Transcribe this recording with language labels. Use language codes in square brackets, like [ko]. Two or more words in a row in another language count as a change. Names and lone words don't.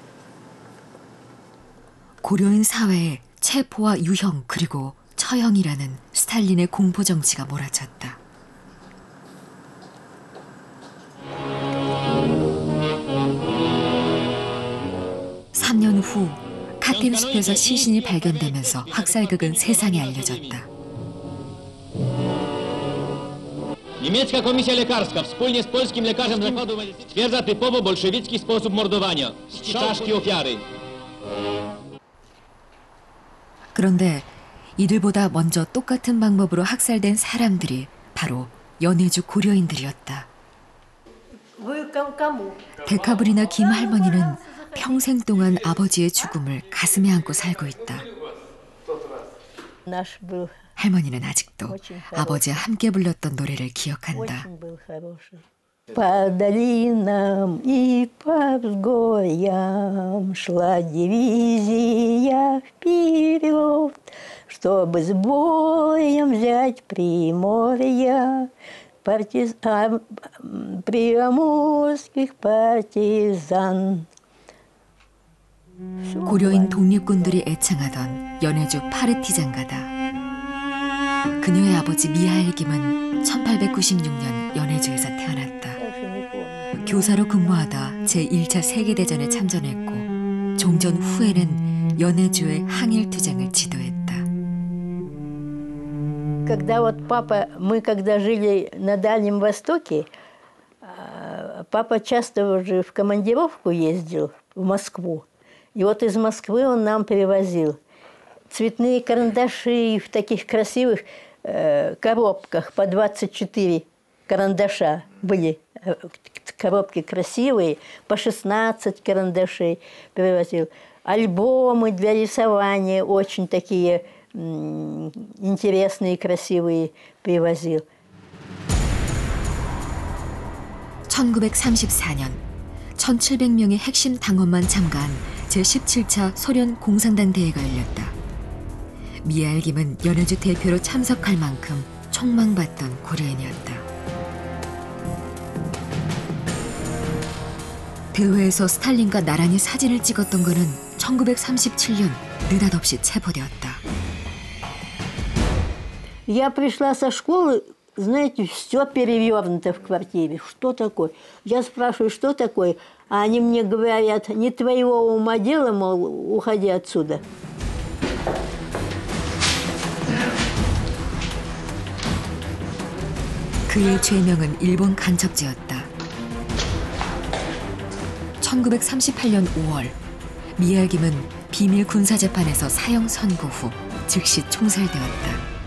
[ko] 고려인 사회에 체포와 유형 그리고 처형이라는 스탈린의 공포 정치가 몰아쳤다. (3년) 후 카틴 숲에서 시신이 발견되면서 학살극은 세상에 알려졌다. [pl] Niemiecka komisja lekarska wspólnie z polskim lekarzem zakładu medycyny stwierdza typowo bolszewicki sposób mordowania. Czaszki ofiary. [ko] 그런데 이들보다 먼저 똑같은 방법으로 학살된 사람들이 바로 연해주 고려인들이었다. [ru] Вы кому? [ko] 데카브리나 김 할머니는 평생 동안 아버지의 죽음을 가슴에 안고 살고 있다. [ru] Наш был [ko] 할머니는 아직도 아버지와 함께 불렀던 노래를 기억한다. [ru] очень был хороший. По долинам и по взгорьям шла дивизия вперед, чтобы с боем взять Приморье, приморских партизан. [ko] 고려인 독립군들이 애창하던 연해주 파르티잔가다. 그녀의 아버지 미하엘 김은 1896년 연해주에서 태어났다. 교사로 근무하다 제1차 세계대전에 참전했고 종전 후에는 연해주의 항일투쟁을 지도했다. [ru] Когда вот папа, мы когда жили на Дальнем Востоке, папа часто уже в командировку ездил в Москву. И вот из Москвы он нам перевозил цветные карандаши в таких красивых коробках по 24 карандаша были. Коробки красивые, по 16 карандашей перевозил. Альбомы для рисования очень такие интересные, красивые привозил. [ko] 1934년 1,700명의 핵심 당원만 참가한 제17차 소련 공산당 대회가 열렸다. 미하엘 김은 연해주 대표로 참석할 만큼 촉망받던 고려인이었다. 대회에서 스탈린과 나란히 사진을 찍었던 그는 1937년 느닷없이 체포되었다. [ru] Я пришла со школы, знаете, все перевернуто в квартире. Что такое? Я спрашиваю, что такое? А они мне говорят, не твоего ума дело, мол, уходи отсюда. [ko] 그의 죄명은 일본 간첩죄였다. 1938년 5월 미하엘 김은 비밀 군사재판에서 사형 선고 후 즉시 총살되었다.